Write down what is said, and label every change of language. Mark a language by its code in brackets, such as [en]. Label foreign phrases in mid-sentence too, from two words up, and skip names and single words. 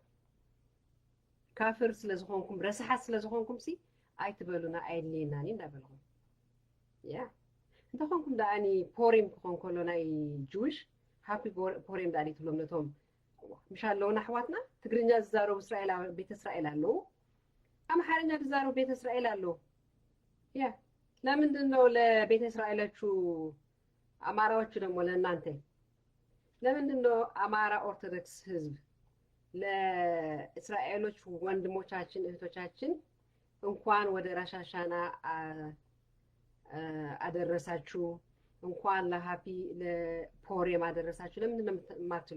[ti] ካፍር ስለ ዝኾንኩም ረስሓት ስለ ዝኾንኩም ሲ ኣይትበሉና ኣየድልየናኒ እንዳበልኹም ያ እንተኾንኩም ዳኣኒ ፖሬም ክኾን ከሎ ናይ ጅዊሽ ሃፒ ፖሬም ዳኣኒ ትብሎም ነቶም ምሽ ኣለውና ኣሕዋትና ትግርኛ ዝዛረቡ ቤተ እስራኤል ኣለዉ፣ አማርኛ ዝዛረቡ ቤተ እስራኤል ኣለዉ። [am] ያ ለምንድን ነው ለቤተ እስራኤሎቹ አማራዎቹ ደግሞ ለእናንተ ለምንድን ነው አማራ ኦርቶዶክስ ህዝብ ለእስራኤሎች ወንድሞቻችን እህቶቻችን እንኳን ወደ ሮሽ ሃሻና አደረሳችሁ እንኳን ለሃፒ ለፖሬም አደረሳችሁ ለምንድን ነው የማትሉ?